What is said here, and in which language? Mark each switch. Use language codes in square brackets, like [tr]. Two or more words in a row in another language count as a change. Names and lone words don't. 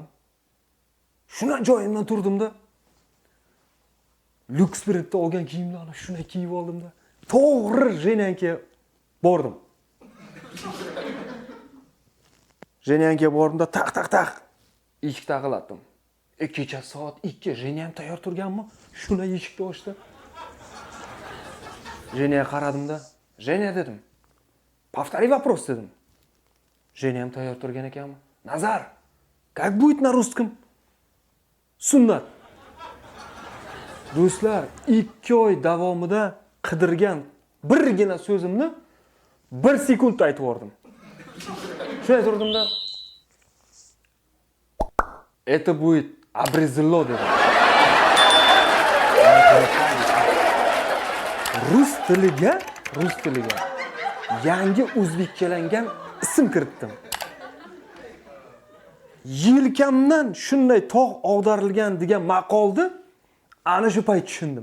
[uz] Shundan joyimdan turdimda, Lux brendda olgan kiyimlarni shuna kiyib oldimda, to'g'ri Jenyanga bordim. Jenyanga bordimda taq. Eshik taqillatdim. Kecha soat 2 Jenyam tayyor turganmi? Shuna eshikni ochdi. Jenyaga qaradimda, "Jenya" dedim. [ru] "Повтори вопрос" dedim. [uz] Jenyam tayyor turgan ekanmi? "Nazar, [ru] как будет на русском sunnat?" [uz] Do'stlar, 2 oy davomida qidirgan birgina so'zimni 1 sekundda aytib yubordim. Shunday turdimda, [ru] "Это будет обрезало" dedim. [uz] Rus tiliga yangi o'zbekchalangan ism kiritdim. Yelkamdan shunday tog' og'darilgan degan maqolni ana shu payt tushundim.